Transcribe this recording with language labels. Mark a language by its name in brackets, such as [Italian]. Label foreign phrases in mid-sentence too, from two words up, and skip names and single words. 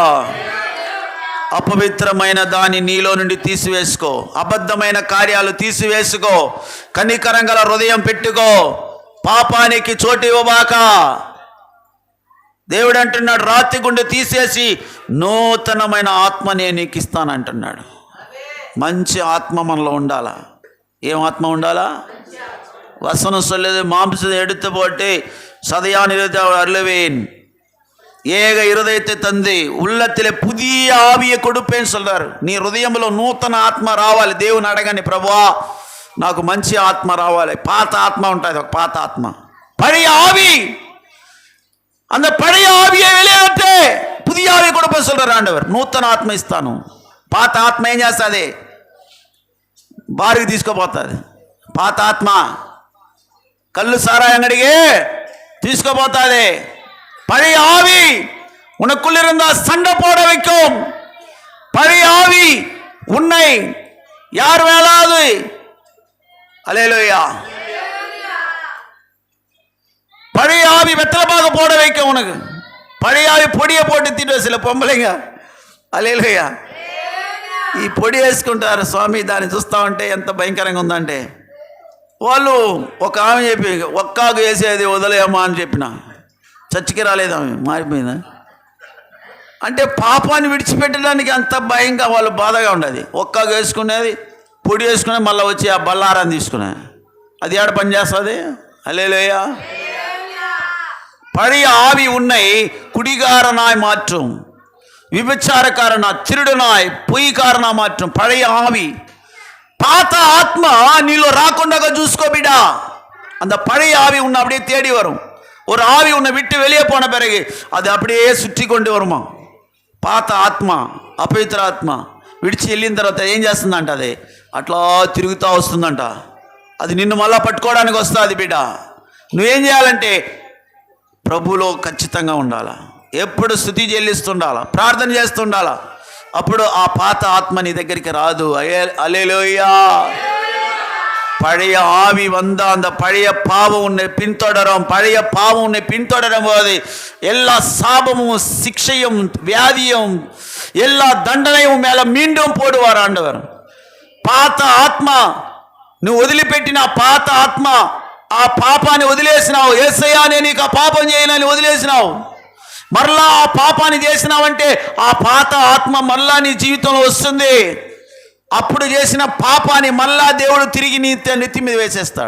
[Telugu] అపవిత్రమైన దాన్ని నీలో నుండి తీసివేసుకో, అబద్ధమైన కార్యాలు తీసివేసుకో, కనికరం గల హృదయం పెట్టుకో, పాపానికి చోటు ఇవ్వబాక. దేవుడు అంటున్నాడు, రాతి గుండె తీసేసి నూతనమైన ఆత్మ నేను నీకు ఇస్తానంటున్నాడు. మంచి ఆత్మ మనలో ఉండాలా. ఏం ఆత్మ ఉండాలా? [Tamil] வசனம் சொல்லுது, மாம்சத்தை எடுத்து போட்டு சதையான் இருதயத்தை அருளுவேன், ஏக இருதயத்தை தந்து உள்ளத்திலே புதிய ఆవియ கொடுப்பேன்னு சொல்றாரு. [Telugu] నీ హృదయంలో నూతన ఆత్మ రావాలి. దేవుని అడగండి, ప్రభువా నాకు మంచి ఆత్మ రావాలి. పాత ఆత్మ ఉంటుంది, ఒక పాత ఆత్మ, [Tamil] పழைய ஆவி. அந்த பழைய ஆவியை வெளியேற்று, புதிய ஆவியை கொடுப்பேன்னு சொல்றாரு ஆண்டவர். [Telugu] నూతన ఆత్మ ఇస్తాను. పాత ఆత్మ ఏం చేస్తుంది? బారికి తీసుకోపోతుంది. పాత ఆత్మ కళ్ళు సారాయి అంగడికి తీసుకోపోతుంది. [Tamil] பழைய ஆவி உனக்குள் இருந்தா சண்டை போட வைக்கும். பழைய ஆவி உன்னை யார் வேளாது. அல்லேலூயா. பழைய ஆவி வெத்தலைப்பாக போட வைக்கும் உனக்கு. பழைய ஆவி பொடியை போட்டு திட்டு சில பொம்பளைங்க. அல்லேలూయా. [Telugu] ఈ పొడి వేసుకుంటారు స్వామి, దాన్ని చూస్తా ఉంటే ఎంత భయంకరంగా ఉందంటే. వాళ్ళు ఒక ఆమె చెప్పి, ఒక్కాకు వేసేది వదిలేయమ్మా అని చెప్పిన, చర్చికి రాలేదు ఆమె, మారిపోయిందా అంటే పాపాన్ని విడిచిపెట్టడానికి అంత భయంగా వాళ్ళు బాధగా ఉండేది. ఒక్కాకు వేసుకునేది, పొడి వేసుకునేది, మళ్ళీ వచ్చి ఆ బల్లారాన్ని తీసుకునేది. అది ఏడ పని చేస్తుంది? హల్లెలూయా. [Tamil] பழைய ஆவி உன்னை குடிகாரனாய் மாற்றும், விபச்சாரக்காரனா, திருடனாய், பொய்காரனா மாற்றும் பழைய ஆவி. [Telugu] పాత ఆత్మ నీలో రాకుండా చూసుకో బిడ్డ. [Tamil] அந்த பழைய ஆவி உன்னை அப்படியே தேடி வரும். ஒரு ஆவி உன்னை விட்டு வெளியே போன பிறகு அது அப்படியே சுற்றி கொண்டு வருமா. [Telugu] పాత ఆత్మ, అపవిత్ర ఆత్మ విడిచి వెళ్ళిన తర్వాత ఏం చేస్తుందంట? అది అట్లా తిరుగుతూ వస్తుందంట. అది నిన్ను మళ్ళా పట్టుకోవడానికి వస్తుంది బిడ్డ. నువ్వేం చేయాలంటే ప్రభువులో ఖచ్చితంగా ఉండాలా, ఎప్పుడు స్తుతి చెల్లిస్తుండాలా, ప్రార్థన చేస్తుండాలా. అప్పుడు ఆ పాత ఆత్మ నీ దగ్గరికి రాదు. [Tamil] அல்லேலூயா. பழைய ஆவி வந்தா அந்த பழைய பாவம் உன்னை பின்தொடரும். பழைய பாவம் உன்னை பின்தொடரும் போது எல்லா சாபமும், சிக்ஷையும், வியாதியும், எல்லா தண்டனையும் மேல மீண்டும் போடுவார் ஆண்டவர். [Telugu] పాత ఆత్మ నువ్వు వదిలిపెట్టిన పాత ఆత్మ, ఆ పాపాన్ని వదిలేసినావు. యేసయ్యా నేను నీకు ఆ పాపం చేయనని వదిలేసినావు. మరలా ఆ పాపాన్ని చేసినావంటే ఆ పాత ఆత్మ మరలా నీ జీవితంలో వస్తుంది. అప్పుడు చేసిన పాపాన్ని మళ్ళా దేవుడు తిరిగి నీ నెత్తి మీద వేసేస్తాడు.